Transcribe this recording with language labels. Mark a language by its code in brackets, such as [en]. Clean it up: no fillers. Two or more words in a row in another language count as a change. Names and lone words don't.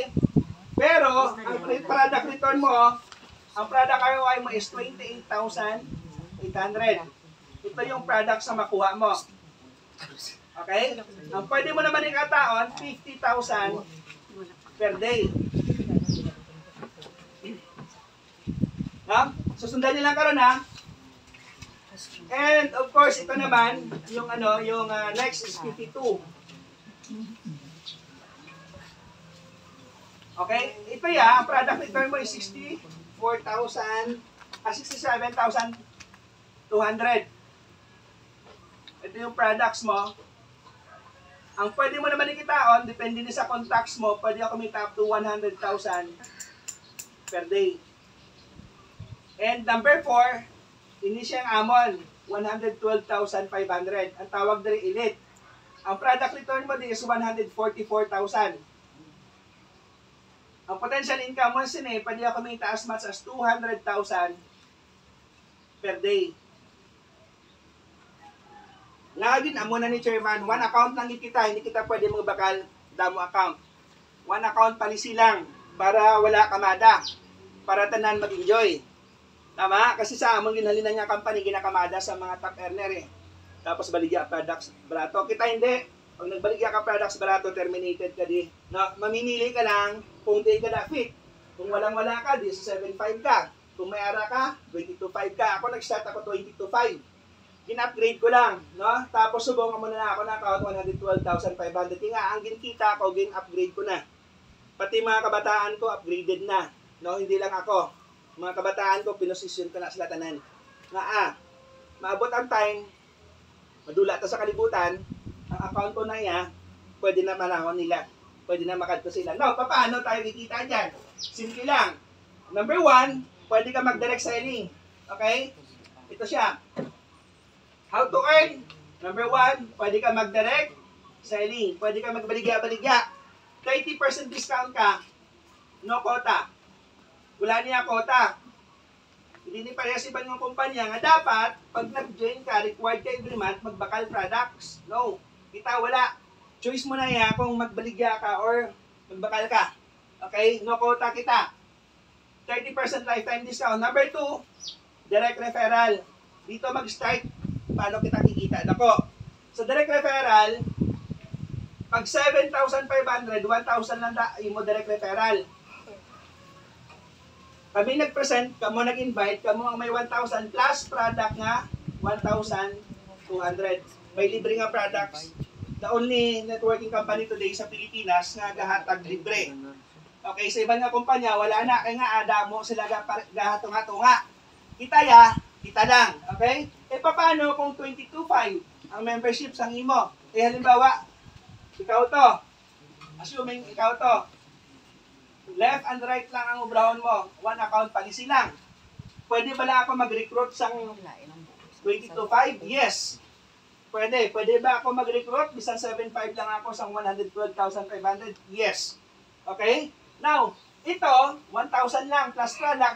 [tl] Pero, ang [en] product return [tl] mo, ang [en] product ROI [tl] mo is 28,800. Ito yung product sa makuha mo. Okay? Ang pwede mo naman ikataon, 50,000 [en] per day. [tl] No? Susundan nyo lang karon ha. [en] And of course, [tl] ito naman, yung next is 52. Okay? Ito ya, ang [en] product return [tl] mo is 67,200. Ito yung products mo. Ang pwede mo naman ikitaon, depende din sa contacts mo, pwede ako kumita [en] up to 100,000 per day. And number 4, [hil] ini siyang Amon, 112,500. Ang tawag diri elite. [tl] Ang product return mo din is 144,000. Ang [en] potential income [tl] mo sini, pwede ako kumita [en] as much as 200,000 per day. [hil] Lagin amo na ni Chairman, [en] one account [hil] lang kita, hindi kita pwede magbakal damo account. [en] One account [hil] palisi lang para wala kamada, para tanan mag-enjoy. Tama? Kasi sa among ginhalinan nga company, ginakamada sa mga [en] top earner [hil] eh. Tapos baligya products barato. Kita hindi. Pag nagbaligya ka products barato, terminated ka di. [tl] No, mamimili ka lang kung di ka na fit. Kung walang-wala ka, di sa 7.5 ka. [hil] Kung may ara ka, 22.5 ka. Ako nag-start ako 22.5. gin-upgrade ko lang, no? [tl] Tapos subukan mo na ako na account 112,500. [hil] Kaya nga, ang ginkita ko, gin-upgrade ko na. Pati mga kabataan ko, upgraded na. [tl] No, hindi lang ako. [hil] Mga kabataan ko, pinosisyon ko na sila tanan. Nga maabot ang time, madula ta sa kalibutan, ang account ko na iya, pwede na manahon nila. Pwede na makadto sila. No, [tl] paano tayo kikita dyan? Simple lang. Number 1, pwede ka mag-direct selling. Okay? Ito siya. [en] How to earn? Number 1, [tl] pwede ka mag-direct selling. [hil] Pwede ka magbaligya-baligya. [en] 30% discount ka. No quota. [hil] Wala niya quota. Hindi ni parehas ibang ng kumpanya nga dapat, pag nag-join ka, required ka [en] every month [hil] magbakal products. No. Kita wala. [tl] Choice mo na yan kung magbaligya ka or magbakal ka. [en] Okay? No quota kita. 30% lifetime discount. Number 2, direct referral. [tl] Dito mag-start. Paano kita kikita? Nako. [hil] Sa direct referral, pag 7,500, 1,000 lang mo direct referral. Kami nag-present, kamo nag-invite, kamo ang may 1,000 plus product nga 1,200. May libre nga products. [en] The only networking company today [hil] sa Pilipinas nga gahatag libre. Okay, sa ibang nga kumpanya, wala na. Kaya nga, adamo sila gahatunga-tunga. Kita ya, kita lang. Okay? E paano kung 22.5 ang membership sa imo? Eh halimbawa, ikaw to. Assuming ikaw to. [en] Left and right [hil] lang ang ubrahon mo. [en] One account policy lang. [tl] Pwede ba lang ako mag-recruit sa 22.5? Yes. Pwede. Pwede ba ako mag-recruit? [hil] Bisan 7.5 lang ako sa 112,500? Yes. Okay? [tl] Now, ito, 1,000 lang plus product.